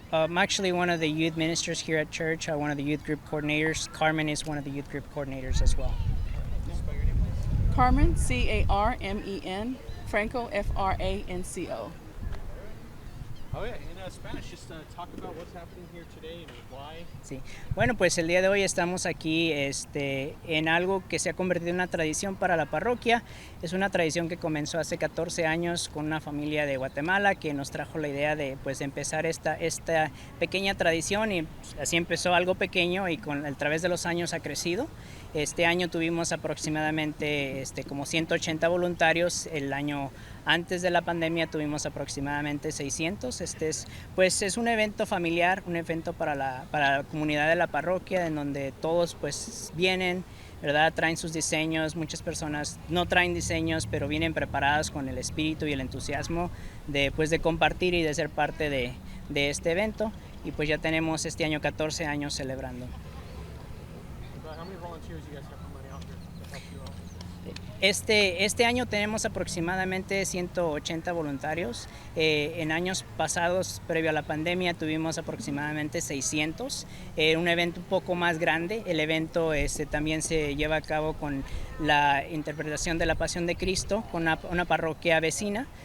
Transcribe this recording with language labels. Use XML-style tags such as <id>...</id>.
<en>I'm actually one of the youth ministers here at church, one of the youth group coordinators. Carmen is one of the youth group coordinators as well. Can you spell your name, please? Carmen, Carmen, Franco, Franco. Oh yeah, in Spanish, just talk about what's happening here today and why.</en> <es>Sí. Bueno, pues el día de hoy estamos aquí en algo que se ha convertido en una tradición para la parroquia. Es una tradición que comenzó hace 14 años con una familia de Guatemala que nos trajo la idea de empezar esta pequeña tradición, y así empezó algo pequeño y a través de los años ha crecido. Este año tuvimos aproximadamente como 180 voluntarios. El año antes de la pandemia tuvimos aproximadamente 600. Es un evento familiar, un evento para la comunidad de la parroquia, en donde todos pues vienen, ¿verdad? Traen sus diseños. Muchas personas no traen diseños, pero vienen preparadas con el espíritu y el entusiasmo de compartir y de ser parte de este evento. Y pues ya tenemos este año 14 años celebrando.</es> <en>How many volunteers you guys have coming out here to help you out with this?</en> <es>Este año tenemos aproximadamente 180 voluntarios. En años pasados, previo a la pandemia, tuvimos aproximadamente 600. Un evento un poco más grande. El evento también se lleva a cabo con la interpretación de la Pasión de Cristo con una parroquia vecina.</es>